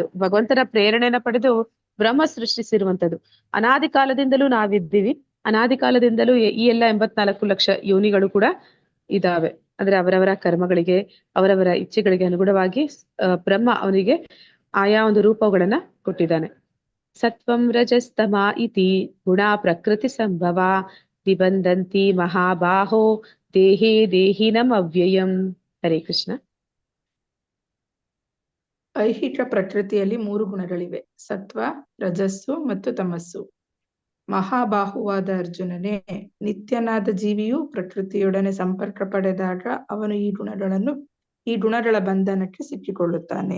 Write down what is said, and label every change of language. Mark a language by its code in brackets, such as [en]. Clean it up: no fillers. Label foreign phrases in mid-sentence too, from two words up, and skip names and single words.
[kn] ಭಗವಂತನ ಪ್ರೇರಣೆನ ಪಡೆದು ಬ್ರಹ್ಮ ಸೃಷ್ಟಿಸಿರುವಂತದ್ದು. ಅನಾದಿ ಕಾಲದಿಂದಲೂ ನಾವಿದ್ದೀವಿ. ಅನಾದಿ ಕಾಲದಿಂದಲೂ ಈ ಎಲ್ಲ 84 ಲಕ್ಷ ಯೋನಿಗಳು ಕೂಡ ಇದಾವೆ. ಅಂದ್ರೆ ಅವರವರ ಕರ್ಮಗಳಿಗೆ, ಅವರವರ ಇಚ್ಛೆಗಳಿಗೆ ಅನುಗುಣವಾಗಿ ಬ್ರಹ್ಮ ಅವನಿಗೆ ಆಯಾ ಒಂದು ರೂಪಗಳನ್ನ ಕೊಟ್ಟಿದ್ದಾನೆ. [sa] ಸತ್ವಂ ರಜಸ್ತಮ ಇತಿ ಗುಣ ಪ್ರಕೃತಿ ಸಂಭವ ನಿಬಂಧಂತಿ ಮಹಾಬಾಹೋ ದೇಹೇ ದೇಹಿನಂ ಅವ್ಯಯಂ. [kn] ಹರೇ ಕೃಷ್ಣ. ಐಹಿಕ ಪ್ರಕೃತಿಯಲ್ಲಿ 3 ಗುಣಗಳಿವೆ: ಸತ್ವ, ರಜಸ್ಸು ಮತ್ತು ತಮಸ್ಸು. ಮಹಾಬಾಹುವಾದ ಅರ್ಜುನನೇ, ನಿತ್ಯನಾದ ಜೀವಿಯು ಪ್ರಕೃತಿಯೊಡನೆ ಸಂಪರ್ಕ ಪಡೆದಾಗ ಅವನು ಈ ಗುಣಗಳ ಬಂಧನಕ್ಕೆ ಸಿಕ್ಕಿಕೊಳ್ಳುತ್ತಾನೆ.